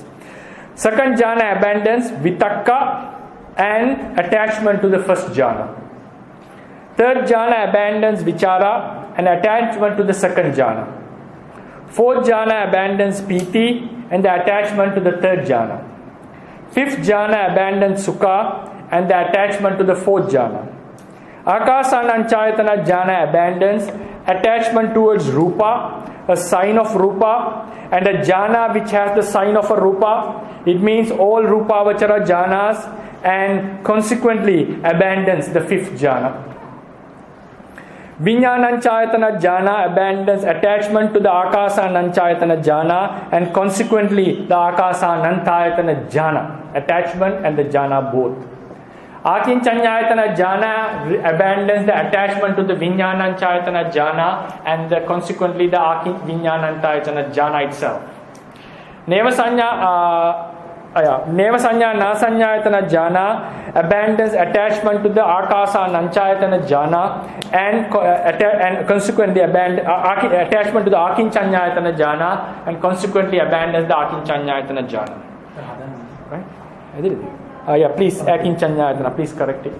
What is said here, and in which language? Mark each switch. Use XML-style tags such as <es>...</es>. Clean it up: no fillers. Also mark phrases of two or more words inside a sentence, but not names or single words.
<en>Second jhana abandons vitakka and attachment to the first jhana. Third jhana abandons vichara and attachment to the second jhana. Fourth jhana abandons piti and the attachment to the third jhana. Fifth jhana abandons sukha and the attachment to the fourth jhana.</en> <pi>Akasananchayatana jhana</pi> <en>abandons attachment towards rupa, a sign of rupa, and a jhana which has the sign of a rupa. It means all</en> <pi>rupavachara jhanas,</pi> <en>and consequently abandons the fifth jhana.</en> <pi>Vijnananchayatana jhana</pi> <en>abandons attachment to the</en> <pi>akasananchayatana jhana,</pi> <en>and consequently the</en> <pi>akasanantayatana jhana,</pi> <en>attachment and the jhana both.</en> <pi>Akinchanyayatana jhana</pi> <en>abandons the attachment to the</en> <pi>Vijnananchayatana jhana,</pi> <en>and consequently the</en> <pi>Vijnanantayatana jhana</pi> <en>itself.</en> <pi>Nevasanya nasanyayatana jhana</pi> <en>abandons attachment to the</en> <pi>akasananchayatana jhana,</pi> <en>and consequently attachment to the</en> <pi>akinchanyayatana jhana,</pi> <en>and consequently abandons the</en> <pi>akinchanyayatana jhana.</pi> <en>Right? I did it. Please, akinchanyayatana, please correct it.</en>